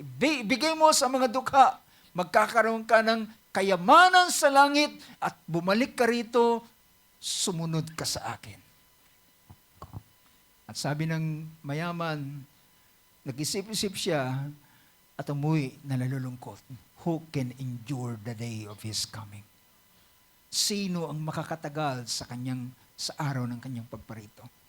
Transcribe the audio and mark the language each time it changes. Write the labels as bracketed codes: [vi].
[tl] Bigay mo sa mga dukha. Magkakaroon ka ng kayamanan sa langit at bumalik ka rito, sumunod ka sa akin. At sabi ng mayaman, nag-isip-isip siya at umuwi na nalulungkot. [en] Who can endure the day of His coming? [tl] Sino ang makakatagal sa araw ng kanyang pagparito?